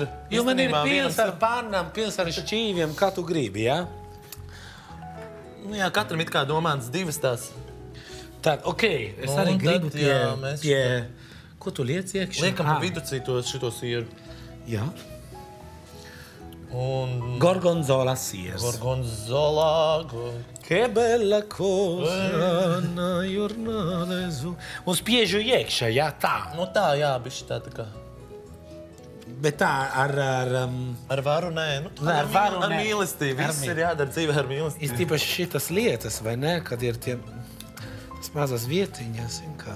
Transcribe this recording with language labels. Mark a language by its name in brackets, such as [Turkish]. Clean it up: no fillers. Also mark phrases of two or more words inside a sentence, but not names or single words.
[Latvian] Jo man ir pils ar pannām, pils ar šķīviem, kā tu gribi, jā? Nu jā, katram it kā domāts 2 tās. Tad, ok, es arī gribu pie... Ko tu liec iekšā? Liekam pa viducī šito sieru. Jā. Un... Gorgonzola siers. Gorgonzola... [Italian] Che bella cosa, na giornale su... [Latvian] Un spiežu iekšā, jā, tā. Nu tā, jā, bišķi tā kā. Bet tā, ar varu, nē. Nu, ar varu, nē. Ar mīlestību. Viss ir jādara dzīvē ar mīlestību. Īpaši šitas lietas, vai ne? Kad ir tie mazas vietiņas, zin kā.